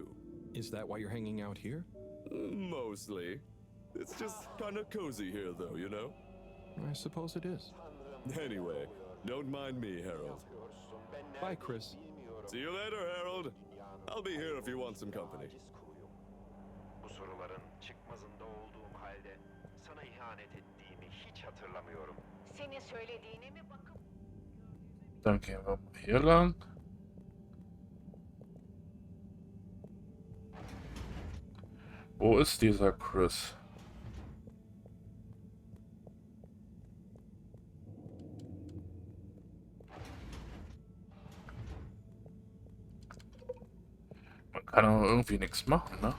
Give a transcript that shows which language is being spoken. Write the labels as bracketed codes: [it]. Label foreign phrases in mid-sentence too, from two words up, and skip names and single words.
[en] Is that why you're hanging out here? Mostly. It's just kind of cozy here, though, you know? I suppose it is. Anyway, don't mind me, Harold. Bye, Chris. See you later, Harold. I'll be here if you want some company. [tr] Bu soruların çıkmazında olduğum halde sana ihanet ettiğimi hiç hatırlamıyorum. Senin söylediğine mi bakıp... [de] Dann gehen wir mal hier lang. Wo ist dieser Chris? Man kann aber irgendwie nichts machen, ne?